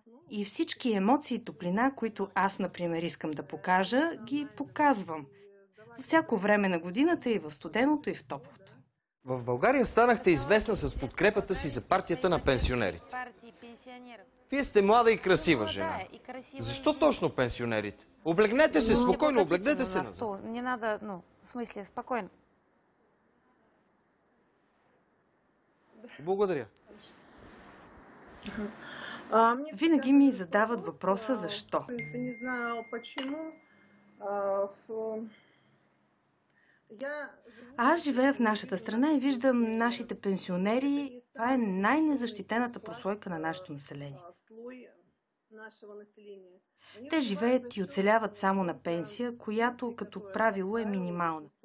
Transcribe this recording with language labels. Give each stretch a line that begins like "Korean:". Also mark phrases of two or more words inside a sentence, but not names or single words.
Bulgarian: И всички емоции и топлина, които аз, например, искам да покажа, ги показвам. Всяко време на годината и в студеното, и в топлото. В България станахте известна с подкрепата си за партията на пенсионерите. Вие сте млада и красива жена. Защо точно пенсионерите? Облегнете се спокойно, облегнете се назад.
Russian: Не надо, в смысле, спокойно.
Bulgarian: Благодаря. Винаги ми задават въпроса защо.
Russian: Не знаю почему.
Bulgarian: Аз живея в нашата страна и виждам нашите пенсионери. Това е най-незащитената прослойка на нашето население. Те живеят и оцеляват само на пенсия, която като правило е минимална.